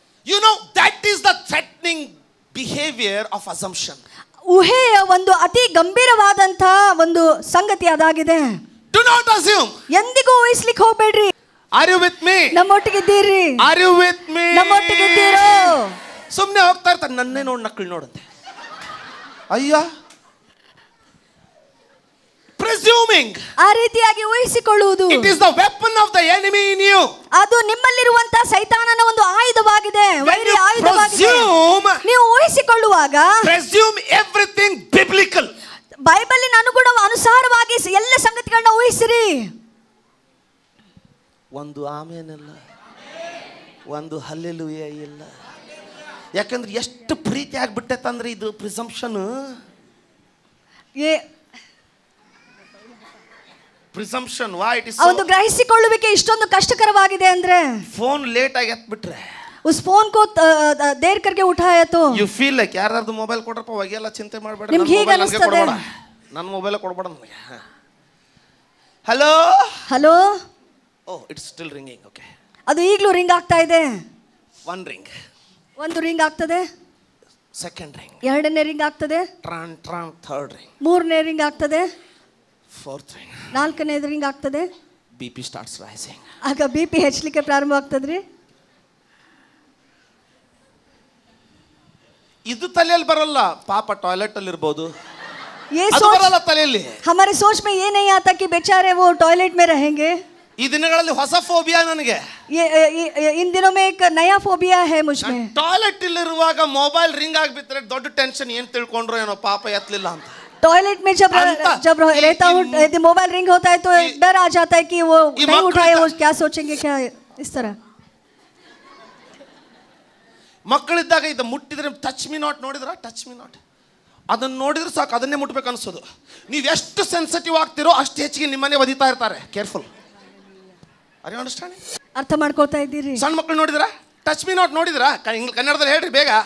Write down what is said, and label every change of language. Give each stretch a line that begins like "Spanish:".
English: You know, that is the threatening behavior of assumption.
Kannada: ಊಹೆಯ ಒಂದು ಅತಿ ಗಂಭೀರವಾದಂತಹ ಒಂದು ಸಂಗತಿ ಅದಾಗಿದೆ.
English: Do not assume.
Kannada: ಎಂದಿಗೂ ಊಹಿಸ್ಲಿಕ್ಕೆ ಹೋಗ್ಬೇಡ್ರಿ.
English: Are you with me?
Kannada: ನಮ್ಮೊಟ್ಟಿಗಿದ್ದೀರಿ.
English: Are you with me?
Kannada: ನಮ್ಮೊಟ್ಟಿಗಿದ್ದೀರೋ. ಸುಮ್ಮನೆ ಹೋಗ್ತಾ ಇರ್ತಾರೆ, ನನ್ನೇ ನೋಡ್ ನಕ್ಕಳು ನೋಡುತ್ತೆ. ಅಯ್ಯ, presuming. ಆ ರೀತಿಯಾಗಿ ಊಹಿಸಿಕೊಳ್ಳುವುದು.
English: It is the weapon of the enemy in you.
Kannada: ಅದು ನಿಮ್ಮಲ್ಲಿರುವಂತಹ ಸೈತಾನನ ಒಂದು ಆಯುಧವಾಗಿದೆ, ವೈರಿ ಆಯುಧವಾಗಿದೆ. ನೀವು ಊಹಿಸಿಕೊಳ್ಳುವಾಗ
English: Presume everything biblical.
Kannada: ಬೈಬಲಿನ ಅನುಸಾರವಾಗಿ ಎಲ್ಲ ಸಂಗತಿಗಳನ್ನ ಊಹಿಸಿರಿ. ಒಂದು ಆಮೇನ್ ಇಲ್ಲ, ಒಂದು ಹಲ್ಲೆಲೂಯಾ ಇಲ್ಲ. ಯಾಕಂದ್ರೆ ಎಷ್ಟು ಪ್ರೀತಿ ಆಗ್ಬಿಟ್ಟೈತಂದ್ರೆ ಇದು presumption.
English: Presumption why it is so.
Kannada: ಒಂದು ಗ್ರಹಿಸಿಕೊಳ್ಳುವಿಕೆ ಇಷ್ಟೊಂದು ಕಷ್ಟಕರವಾಗಿದೆ ಅಂದ್ರೆ ಫೋನ್ ಲೇಟ್ ಆಗಿ ಎತ್ಬಿಟ್ರೆ
Hindi: उस फोन को देर करके उठाया तो
English: you feel like
Kannada: ಯಾರಾದ್ರೂ ಮೊಬೈಲ್ ಕೊಡ್ರಪ್ಪ ಒಗೆಲ್ಲ ಚಿಂತೆ ಮಾಡಬೇಡ, ನಿಮಗೆ ಹೇಗೆ ಅನಿಸುತ್ತದೆ? ನನ್ನ ಮೊಬೈಲ್ ಕೊಡಬೇಡ ನನಗೆ. Hello hello,
English: Oh it's still ringing. Okay,
Kannada: ಅದು ಈಗಲೂ ರಿಂಗ್ ಆಗ್ತಾ ಇದೆ.
English: one ring,
Kannada: ಒಂದು ರಿಂಗ್ ಆಗ್ತದೆ.
English: second ring,
Kannada: ಎರಡನೇ ರಿಂಗ್ ಆಗ್ತದೆ.
English: ಟ್ರಾನ್ ಟ್ರಾನ್ third ring,
Kannada: ಮೂರನೇ ರಿಂಗ್ ಆಗ್ತದೆ.
English: fourth ring,
Kannada: ನಾಲ್ಕನೇ ರಿಂಗ್ ಆಗ್ತದೆ.
English: BP starts rising.
Kannada: ಆಗ ಬಿಪಿ ಹೆಚ್ಚಲಿಕ್ಕೆ ಪ್ರಾರಂಭ ಆಗ್ತದ್ರಿ. ಇದು ತಲೆಯಲ್ಲಿ ಬರಲ್ಲ, ಪಾಪ ಟಾಯ್ಲೆಟ್ ಅಲ್ಲಿ ಇರಬಹುದು,
Hindi: ये
Kannada: ಅದು ಬರಲ್ಲ ತಲೆಯಲ್ಲಿ.
Hindi: हमारे सोच में ये नहीं आता कि बेचारे वो टॉयलेट में रहेंगे.
Kannada: ಈ ದಿನಗಳಲ್ಲಿ ಹೊಸ ಫೋಬಿಯಾ ನನಗೆ.
Hindi: इन दिनों में एक नया फोबिया है मुझ में.
Kannada: ಟಾಯ್ಲೆಟ್ ಇಲ್ಲಿರುವಾಗ ಮೊಬೈಲ್ ರಿಂಗ್ ಆಗಿಬಿಟ್ರೆ ದೊಡ್ಡ ಟೆನ್ಷನ್, ಏನ್ ತಿಳ್ಕೊಂಡ್ರು ಏನೋ ಪಾಪ ಎತ್ತಲಿಲ್ಲ ಅಂತ.
Hindi: टॉयलेट में जब रहता हूँ, यदि मोबाइल रिंग होता है तो डर आ जाता है कि वो नहीं उठाए, वो क्या सोचेंगे, क्या इस तरह.
Kannada: ಮಕ್ಕಳಿದ್ದಾಗ ಇದು ಮುಟ್ಟಿದ್ರೆ
English: touch me not
Kannada: ನೋಡಿದ್ರ, ಟಚ್ ಮಿ ನಾಟ್ ಅದನ್ನ ನೋಡಿದ್ರೆ ಸಾಕು, ಅದನ್ನೇ ಮುಟ್ಬೇಕು ಅನ್ಸೋದು. ನೀವು ಎಷ್ಟು ಸೆನ್ಸಿಟಿವ್ ಆಗ್ತಿರೋ ಅಷ್ಟು ಹೆಚ್ಚಿಗೆ ನಿಮ್ಮನ್ನೇ ಒದಿತಾ ಇರ್ತಾರೆ.
English: Careful. Are you understanding?
Kannada: ಅರ್ಥ ಮಾಡ್ಕೊಳ್ತಾ ಇದ್ದೀರಿ? ಸಣ್ಣ ಮಕ್ಕಳು ನೋಡಿದ್ರ
English: touch me not
Kannada: ನೋಡಿದ್ರ, ಕನ್ನಡದಲ್ಲಿ ಹೇಳ್ರಿ ಬೇಗ.